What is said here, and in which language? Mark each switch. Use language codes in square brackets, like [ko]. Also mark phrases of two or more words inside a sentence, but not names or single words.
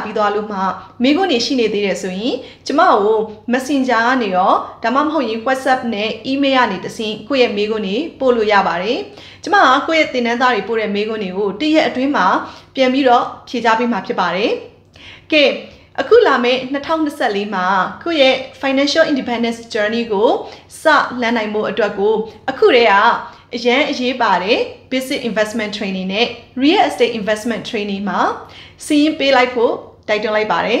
[my] ပြီးသွားလို့မှမေးခွန်းတွေရှိနေသေးတယ်ဆိုရင်ကျမကို Messenger ကနေရောဒါမှမဟုတ်ရင် WhatsApp နဲ့ email ကနေတဆင့်ကိုယ့်ရဲ့မေးခွန်းတွေပို့လို့ရပါတယ်ကျမကကိုယ့်ရဲ့သင်တန်းသားတွေပို့တဲ့မေးခွန်းတွေကိုတစ်ရက်အတွင်းမှာပြန်ပြီးတော့ဖြေကြားပေးမှာဖြစ်ပါတယ်ကဲအခုလာမယ့်2024မှာကိုယ့်ရဲ့ [en] financial independence journey [my] ကိုစလှမ်းနိုင်မှုအတွက်ကိုအခုတည်းကအရန်အရေးပါတယ် [en] business investment training [my] နဲ့ [en] real estate investment training [my] မှာစီးရင်ပေးလိုက်ဖို့တိုက်တွန်းလိုက်ပါတယ်